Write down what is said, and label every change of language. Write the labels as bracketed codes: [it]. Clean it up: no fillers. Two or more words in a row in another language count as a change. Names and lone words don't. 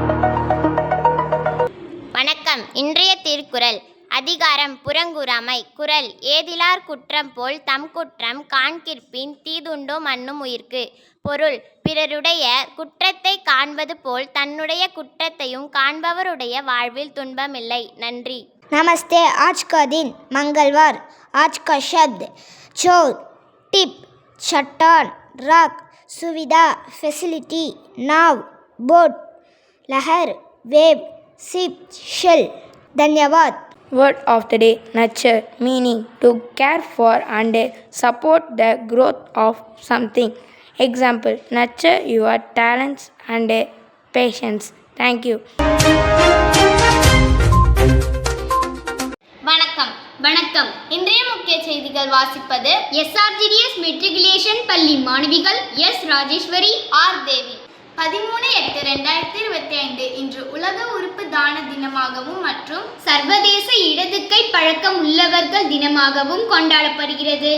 [ta] வணக்கம். இன்றைய திருக்குறள். அதிகாரம் புறங்கூறாமை. குறள். ஏதிலார் குற்றம் போல் தம் குற்றம் காண்கிற்பின் தீதுண்டோ மன்னும் உயிர்க்கு. பொருள். பிறருடைய குற்றத்தை காண்பது போல் தன்னுடைய குற்றத்தையும் காண்பவருடைய வாழ்வில் துன்பமில்லை. நன்றி. [hi] नमस्ते। आज का दिन मंगलवार। आज का शब्द चोर, टिप, चट्टान, रॉक, सुविधा, फैसिलिटी, नाव, बोट, लहर, वेव, [en] ship, shell. [hi] धन्यवाद। [en] Word of the day: nurture, meaning to care for and support the growth of something. Example: nurture your talents and patience. Thank you. [ta] வணக்கம். இன்றைய முக்கிய செய்திகள் வாசிப்பது SRGDS மெட்ரிகுலேஷன் பள்ளி மாணவிகள் எஸ் ராஜேஸ்வரி, ஆர் தேவி. 13/8/2025 இன்று உலக உறுப்பு தான தினமாகவும் மற்றும் சர்வதேச இடதுக்கை பழக்கம் உள்ளவர்கள் தினமாகவும் கொண்டாடப்படுகிறது.